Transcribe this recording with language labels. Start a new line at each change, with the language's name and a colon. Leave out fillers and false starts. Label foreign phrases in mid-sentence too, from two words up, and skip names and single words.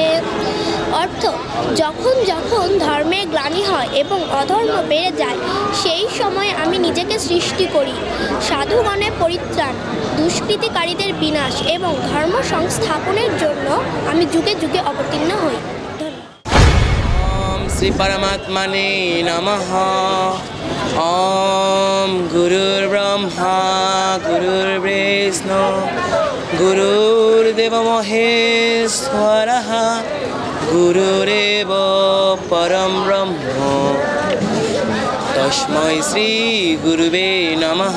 Bangla: অর্থ, যখন যখন ধর্মের গ্লানি হয় এবং অধর্ম বেড়ে যায়, সেই সময় আমি নিজেকে সৃষ্টি করি, সাধুগণের পরিত্রাণ, দুষ্কৃতিকারীদের বিনাশ এবং ধর্ম সংস্থাপনের জন্য আমি যুগে যুগে অবতীর্ণ হই।
Sanskrit: ओम श्री परमात्मने नमः। ओम गुरुर्ब्रह्मा गुरुर्विष्णु गुरुर्देव महेश्वरः गुरुरेव परम ब्रह्म तस्मै श्री गुरुवे नमः।